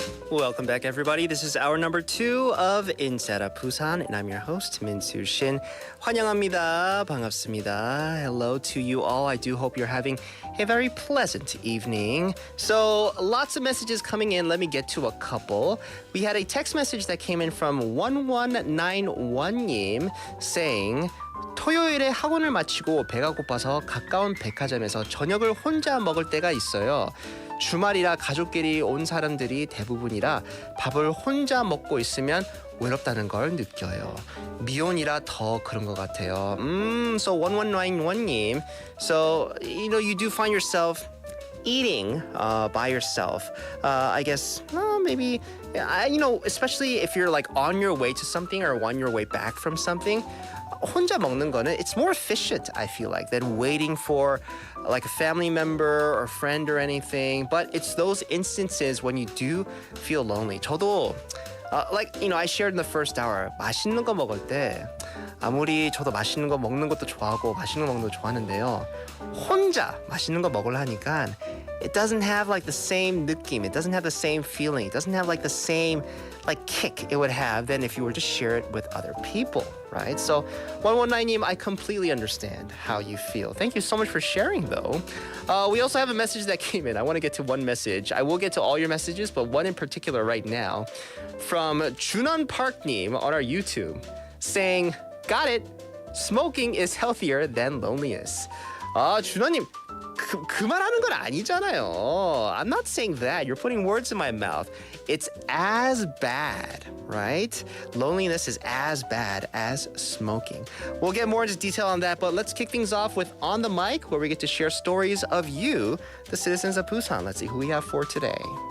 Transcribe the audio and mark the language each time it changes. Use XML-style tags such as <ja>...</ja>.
<en>Welcome back, everybody. This is hour number 2 of 인싸의학 Busan, and I'm your host, Min-Soo Shin.</en> <ko>환영합니다. 반갑습니다.</ko> <en>Hello to you all. I do hope you're having a very pleasant evening. So, lots of messages coming in. Let me get to a couple. We had a text message that came in from 1191님 saying,</en> <ko>토요일에 학원을 마치고 배가 고파서 가까운 백화점에서 저녁을 혼자 먹을 때가 있어요. 주말이라 가족끼리 온 사람들이 대부분이라 밥을 혼자 먹고 있으면 외롭다는 걸 느껴요. 미혼이라 더 그런 것 같아요.</ko> <en>So 1191님, so you do find yourself eating by yourself. I guess maybe especially if you're like on your way to something or on your way back from something.</en> <ko>혼자 먹는 거는</ko> <en>it's more efficient, I feel like, than waiting for like a family member or friend or anything. But it's those instances when you do feel lonely.</en> <ko>저도</ko> <en>I shared in the first hour,</en> <ko>맛있는 거 먹을 때 아무리 저도 맛있는 거 먹는 것도 좋아하고 맛있는 거 먹는 것도 좋아하는데요. 혼자 맛있는 거 먹으려 하니까</ko> <en>it doesn't have like the same 느낌. It doesn't have the same feeling. It doesn't have like the same like kick it would have than if you were to share it with other people, right? So 119님, I completely understand how you feel. Thank you so much for sharing though. We also have a message that came in. I want to get to one message. I will get to all your messages, but one in particular right now from Junan Park님 on our YouTube saying, got it. Smoking is healthier than loneliness.</en> <ko>준호님, 그만하는 건 아니잖아요.</ko> <en>I'm not saying that. You're putting words in my mouth. It's as bad, right? Loneliness is as bad as smoking. We'll get more into detail on that, but let's kick things off with On the Mic, where we get to share stories of you, the citizens of Busan. Let's see who we have for today.</en>